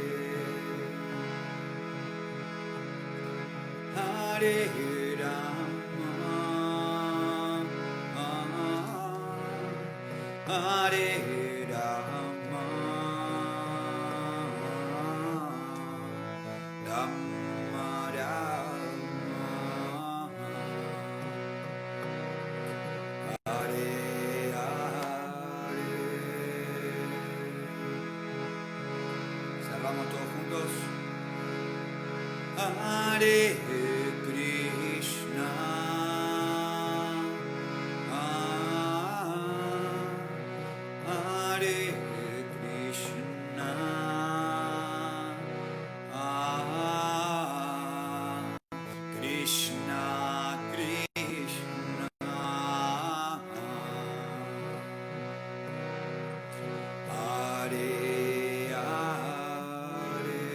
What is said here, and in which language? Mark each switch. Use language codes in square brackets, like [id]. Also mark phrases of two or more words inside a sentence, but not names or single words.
[sa] Hare Rama, Hare Rama, Rama Rama, Hare Hare. [es] Cerramos todos juntos. [sa] Hare Krishna, Hare Krishna, Krishna Krishna, Hare Hare,